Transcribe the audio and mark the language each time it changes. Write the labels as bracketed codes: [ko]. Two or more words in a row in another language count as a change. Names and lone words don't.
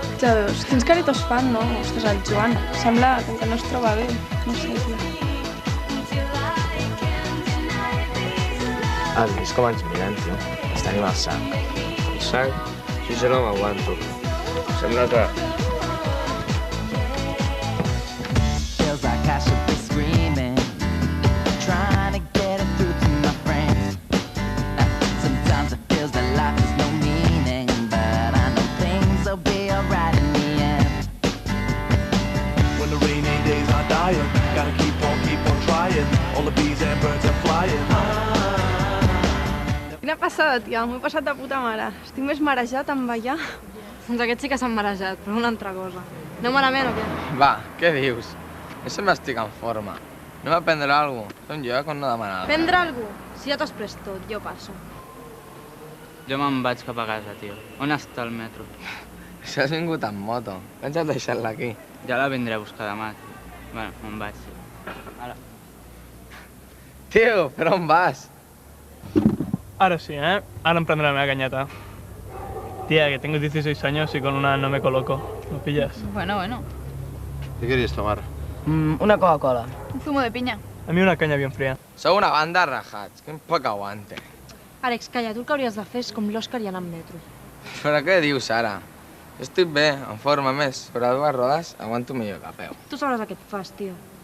[ca] Ja veus, quins caritos fan, no? Ostres, el Joan. Sembla que no es troba bé. No sé, tio. Has vist com ens miren, tio? Ens tenim al sac. El sac? Si jo no m'aguanto. Sembla que... [en] Feels like I should be screaming, trying to get it through to my friends. Sometimes it feels that life has no meaning, but I know things will be alright in the end. When the rainy days are dying, gotta keep on trying. All the bees and birds are flying. [ca] Quina passada, tia. M'ho he passat de puta mare. Estic més marejat amb ballar. Doncs aquests sí que s'han marejat, però una altra cosa. Aneu malament o què? Va, què dius? Jo sempre estic en forma. Anem a prendre alguna cosa. Som jo on no demanar res. Prendre alguna cosa? Si ja t'has pres tot, jo passo. Jo me'n vaig cap a casa, tio. On està el metro? Si has vingut amb moto, pensa't deixar-la aquí. Ja la vindré a buscar demà, tio. Bueno, me'n vaig, tio. Ara. Tio, per on vas? [es] Ahora sí, ¿eh? Ahora emprendo [ca] la meva canyeta. [es] Tía, que tengo 16 años y con una no me coloco. ¿Lo pillas? Bueno, bueno. ¿Qué querías tomar? Una Coca-Cola. Un zumo de piña. A mi una canya bien fría. [ca] Sou una banda de rajats, quin poc aguante. Àlex, calla, tu el que hauries de fer és com l'Òscar i anar amb metro. Però què dius ara? Jo estic bé, en forma més. Sobre dues rodes aguanto millor que a peu. Tu sabràs el que et fas, tio.